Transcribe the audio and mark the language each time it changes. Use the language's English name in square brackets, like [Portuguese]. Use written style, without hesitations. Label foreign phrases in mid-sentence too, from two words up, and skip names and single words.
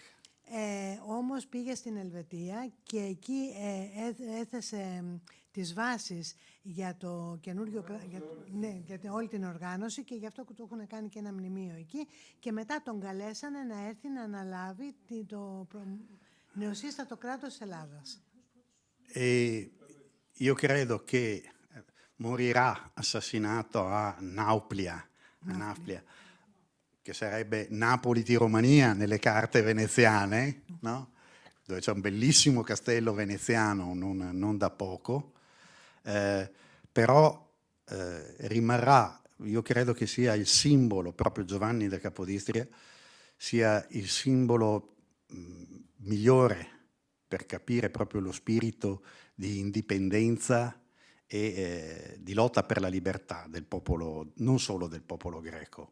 [Greek] Όμως πήγε στην Ελβετία και εκεί έθεσε τις βάσεις για το καινούργιο, για όλη την οργάνωση και γι' αυτό του έχουν κάνει και ένα μνημείο εκεί και μετά τον καλέσανε να έρθει να αναλάβει το νεοσύστατο κράτος της Ελλάδας. [Italian] Io credo che morirà assassinato a Nauplia, che sarebbe Napoli di Romania nelle carte veneziane, no? Dove c'è un bellissimo castello veneziano, non da poco, però rimarrà, io credo che sia il simbolo, proprio Giovanni da Capodistria, sia il simbolo migliore per capire proprio lo spirito di indipendenza e di lotta per la libertà del popolo, non solo del popolo greco.